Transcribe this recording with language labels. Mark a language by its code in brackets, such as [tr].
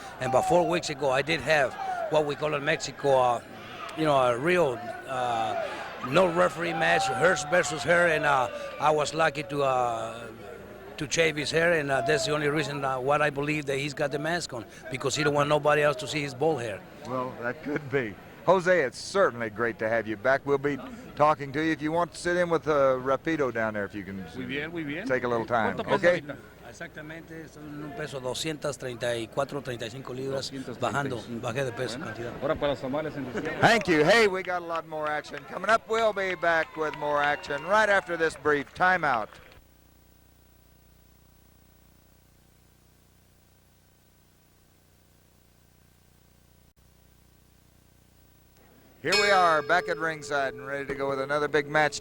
[en] And about 4 weeks ago, I did have what we call in Mexico, you know, a real no referee match, hers versus her, and I was lucky to shave his hair, and that's the only reason why I believe that he's got the mask on, because he don't want nobody else to see his bald hair. Well, that could be. Jose, it's certainly great to have you back. We'll be talking to you. If you want to sit in with Rapido down there, if you can [es] Muy bien. [en] take a little time, okay? [es] Exactamente, son un peso 234, 35 libras, bajé de peso cantidad. Ahora para los tamales en diciembre. [en] Thank you. Hey, we got a lot more action coming up. We'll be back with more action right after this brief timeout. Here we are back at ringside and ready to go with another big match.